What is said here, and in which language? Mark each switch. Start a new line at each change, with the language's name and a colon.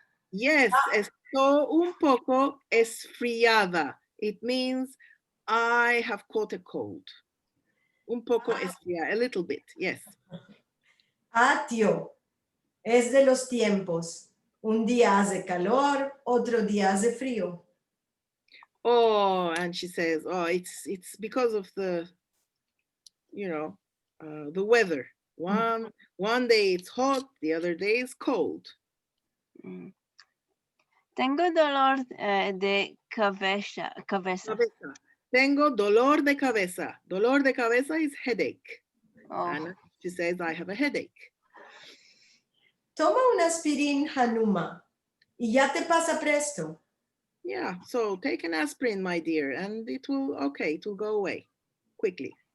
Ladino: Yes, estoy un poco esfriada.
English: It means I have caught a cold.
Ladino: Un poco esfriada,
English: a little bit, yes.
Ladino: Tío. Es de los tiempos. Un día hace calor, otro día hace frío.
English: Oh, and she says, oh, it's because of the, you know, the weather. One day it's hot, the other day it's cold.
Ladino: Tengo dolor de cabeza. Tengo dolor de cabeza. Dolor de cabeza
English: is headache. Oh. And she says, I have a headache.
Ladino: Toma un aspirín, Hanuma, y ya te pasa presto.
English: Yeah, so take an aspirin, my dear, and it will go away quickly.